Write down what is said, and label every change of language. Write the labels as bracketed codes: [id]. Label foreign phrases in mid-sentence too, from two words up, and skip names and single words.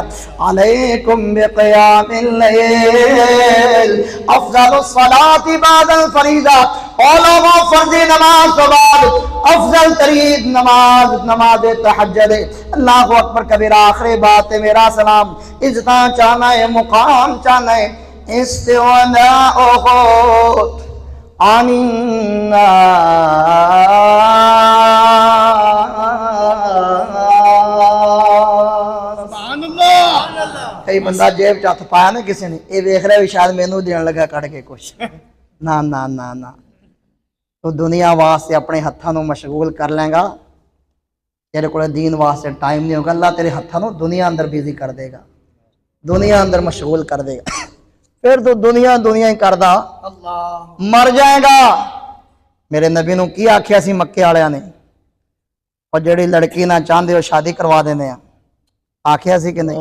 [ar] علیکم بقیام اللیل افضل الصلاۃ بعد الفریضہ، [ur] علماء فرض نماز کے بعد افضل ترین نماز تہجد ہے۔ [ar] اللہ اکبر کبیرہ۔ [pa] آخری بات ہے میرا سلام، عزت چاہنا ہے، مقام چاہنا ہے، [ar] استغناء عن الناس۔ سبحان اللہ۔ [pa] کئی بندہ جیب چ ہاتھ پایا نا کسی نے، یہ ویکھ رہا بھی شاید مینوں دین لگا کٹ کے کچھ۔ نہ نہ نہ نہ، تو دنیا واسطے اپنے ہتھاں نوں مشغول کر لیں گا، تیرے کو دین واسطے ٹائم نہیں ہوگا، اللہ تیرے ہتھاں نوں دنیا اندر بیزی کر دے گا، دنیا اندر مشغول کر دے گا، پھر تو دنیا ہی کردا مر جائے گا۔ میرے نبی نوں کی آکھیا سی مکے والےاں نے، اور جڑی لڑکی نہ چاہندے ہو شادی کروا دینے، آکھیا سی کہ نہیں؟